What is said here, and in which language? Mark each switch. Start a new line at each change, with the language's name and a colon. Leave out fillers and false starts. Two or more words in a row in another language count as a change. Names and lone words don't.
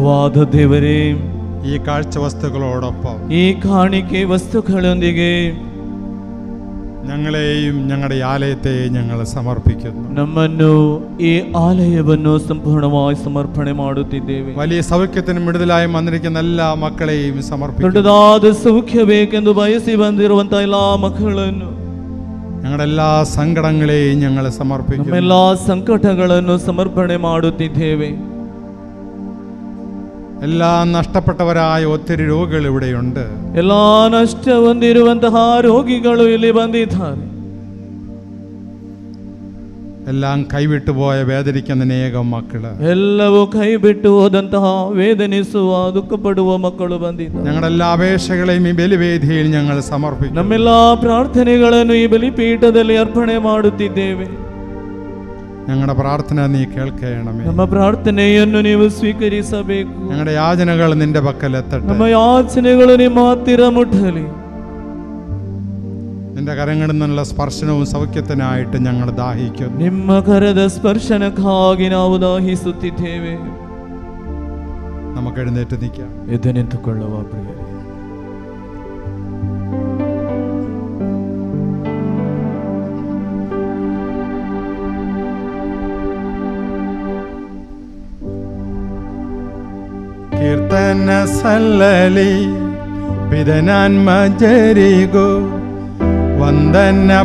Kannada: ತಂದೆಯಾದ ದೇವರೇ,
Malayalam: ഈ കാഴ്ച വസ്തുക്കളോടൊപ്പം
Kannada: ಈ ಕಾಣಿಕೆ ವಸ್ತುಗಳೊಂದಿಗೆ
Malayalam: ഞങ്ങളെയും ഞങ്ങളുടെ ആലയത്തെയും ഞങ്ങൾ സമർപ്പിക്കുന്നു.
Kannada: ನಮ್ಮನ್ನು ಈ ಆಲಯವನ್ನು ಸಂಪೂರ್ಣವಾಗಿ ಸಮರ್ಪಣೆ ಮಾಡುತ್ತಿದ್ದೇವೆ.
Malayalam: വലിയ സൗഖ്യത്തിനും വിടുതലായും വന്നിരിക്കുന്ന എല്ലാ മക്കളെയും സമർപ്പിക്കുന്നു.
Kannada: ದೊಡ್ಡದಾದ ಸೌಖ್ಯ ಬೇಕೆಂದು ಬಯಸಿ ಬಂದಿರುವಂತಹ ಎಲ್ಲಾ ಮಕ್ಕಳನ್ನು,
Malayalam: ഞങ്ങളുടെ എല്ലാ സങ്കടങ്ങളെയും ഞങ്ങൾ സമർപ്പിക്കുന്നു.
Kannada: ನಮ್ಮೆಲ್ಲಾ ಸಂಕಟಗಳನ್ನು ಸಮರ್ಪಣೆ ಮಾಡುತ್ತಿದ್ದೇವೆ.
Malayalam: എല്ലാം നഷ്ടപ്പെട്ടവരായ ഒത്തിരി രോഗികൾ ഇവിടെയുണ്ട്.
Kannada: ಎಲ್ಲಾ ನಷ್ಟ ಹೊಂದಿರುವಂತಹ ರೋಗಿಗಳು ಇಲ್ಲಿ ಬಂದಿದ್ದಾರೆ.
Malayalam: എല്ലാം കൈവിട്ടുപോയ വേദനിക്കുന്ന അനേകം മക്കള്,
Kannada: ಎಲ್ಲವೂ ಕೈ ಬಿಟ್ಟು ಹೋದಂತಹ ವೇದನಿಸುವ ದುಃಖ ಪಡುವ ಮಕ್ಕಳು ಬಂದಿದ್ದಾರೆ.
Malayalam: ഞങ്ങളുടെ എല്ലാ അപേക്ഷകളെയും ഈ ബലിവേദിയിൽ ഞങ്ങൾ സമർപ്പിക്കുന്നു.
Kannada: ನಮ್ಮೆಲ್ಲಾ ಪ್ರಾರ್ಥನೆಗಳನ್ನು ಈ ಬಲಿಪೀಠದಲ್ಲಿ ಅರ್ಪಣೆ ಮಾಡುತ್ತಿದ್ದೇವೆ.
Malayalam: ഞങ്ങളുടെ പ്രാർത്ഥന നീ കേൾക്കണമേ.
Kannada: ನಮ್ಮ ಪ್ರಾರ್ಥನೆಯನ್ನು ನೀವು ಸ್ವೀಕರಿಸಬೇಕು.
Malayalam: ഞങ്ങളുടെ യാചനകൾ നിന്റെ പക്കൽ എത്തട്ടെ.
Kannada: ನಮ್ಮ ಯಾಚನೆಗಳು ನಿಮ್ಮ ಹತ್ತಿರ ಮುಟ್ಟಲಿ.
Malayalam: നിന്റെ കരങ്ങളിൽ നിന്നുള്ള സ്പർശനവും സൗഖ്യത്തിനായിട്ട് ഞങ്ങൾ ദാഹിക്കുന്നു.
Kannada: ನಿಮ್ಮ ಕರದ ಸ್ಪರ್ಶನಕ್ಕಾಗಿ ನಾವು ದಾಹಿಸುತ್ತಿದ್ದೇವೆ.
Malayalam: നമുക്ക് എഴുന്നേറ്റ് നിൽക്കാം.
Kannada: ಎದ್ದು ನಿಂತುಕೊಳ್ಳುವ ಪ್ರಿಯರೇ, ಕೀರ್ತನ ಸಲ್ಲಲಿ ಪಿದನಾನ್ಮಜರಿಗೋ ವಂದನ